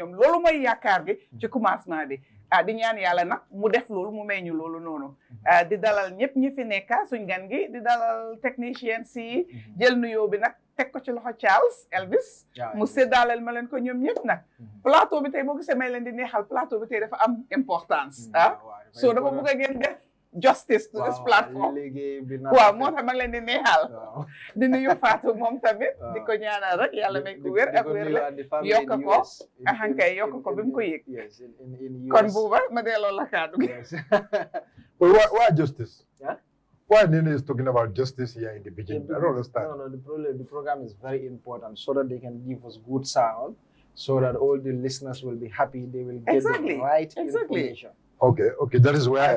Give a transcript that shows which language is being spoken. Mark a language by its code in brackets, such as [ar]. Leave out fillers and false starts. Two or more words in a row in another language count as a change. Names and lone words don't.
[wo] ñoom loolu mooy yaakaar gi ci commencement bi di ñaan yàlla nag mu def loolu mu may ñu loolu noonu di dalal ñëpp ñi fi nekka suñ gan gi di dalal technicien si jël nuyoo bi nag teg ko ci loxo Charles Elvis mu séddaaleel ma leen ko ñoom ñëpp nag plateau bi tey boo gisee may leen di neexal plateau bi tey dafa am importance so dafa bëgg a ngeen def [en] justice to this platform [wo] waaw moo tax ma ngi leen di neexal di nuyu Fatou moom tamit di ko ñaanal rek yàlla may ko wér ak wér la yokk ko axankay yokk ko bi mu ko yëg kon Buba ma delloo la kaddu gi [en] why justice? Why Nene is talking about justice here in the beginning? I don't understand. No, the program is very important so that they can give us good sound, so that all the listeners will be happy. They will get the right information. Okay, that is where.